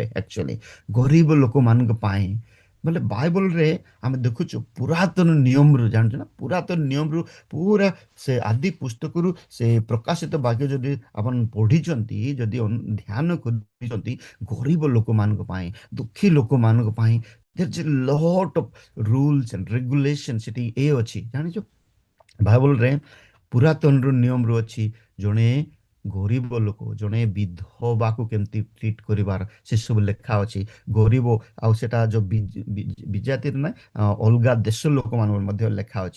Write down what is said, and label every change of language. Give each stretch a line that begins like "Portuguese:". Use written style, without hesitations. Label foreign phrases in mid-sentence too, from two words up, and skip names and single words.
Odia: ଆକ୍ଚୁଆଲି ଗରିବ ଲୋକମାନଙ୍କ ପାଇଁ ବୋଲେ ବାଇବଲରେ ଆମେ ଦେଖୁଛୁ, ପୁରାତନ ନିୟମରୁ, ଜାଣୁଛୁ ନା, ପୁରାତନ ନିୟମରୁ ପୁରା ସେ ଆଦି ପୁସ୍ତକରୁ ସେ ପ୍ରକାଶିତ ବାକ୍ୟ ଯଦି ଆପଣ ପଢିଛନ୍ତି, ଯଦି ଧ୍ୟାନ କରିଛନ୍ତି, ଗରିବ ଲୋକମାନଙ୍କ ପାଇଁ, ଦୁଃଖୀ ଲୋକମାନଙ୍କ ପାଇଁ
English: there's a lot of rules and regulations
Odia: ସେଠି ଅଛି, ଜାଣିଛ। ବାଇବଲରେ ପୁରାତନର ନିୟମରୁ ଅଛି, ଜଣେ ଗରିବ ଲୋକ, ଜଣେ ବିଧବାକୁ କେମିତି ଟ୍ରିଟ୍ କରିବାର, ସେସବୁ ଲେଖା ଅଛି। ଗରିବ, ଆଉ ସେଟା ଯୋଉ ବିଜାତିର ନା ଅଲଗା ଦେଶ ଲୋକମାନଙ୍କ ମଧ୍ୟ ଲେଖା ଅଛି।